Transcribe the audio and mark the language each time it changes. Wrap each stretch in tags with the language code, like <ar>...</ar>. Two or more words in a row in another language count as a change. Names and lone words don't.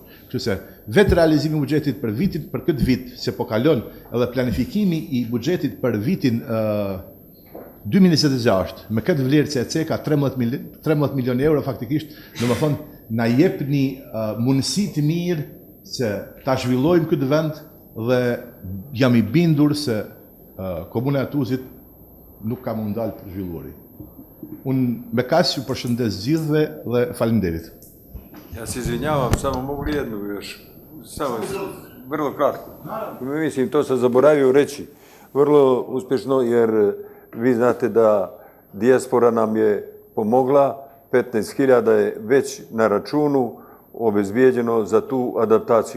<sq>Kështu se vetë realizimi i buxhetit për këtë vit që po kalon, edhe planifikimi i buxhetit për vitin 2026 me këtë vlerë që e ceka 13 milion euro faktikisht, domethënë na jep një mundësi të mirë që ta zhvillojmë këtë vend dhe jam i bindur se Komuna e Tuzit nuk ka më ndalë për zhvilluari. Unë me kaq ju përshëndes gjithëve dhe faleminderit.</sq> <sr>Ja se izvinjavam, samo mogu li jednu još? Samo, vrlo kratko. Mislim, to sam zaboravio reći. Vrlo uspješno jer vi znate da dijaspora nam je pomogla, 15.000 je već na računu obezbijeđeno za tu adaptaciju.</sr>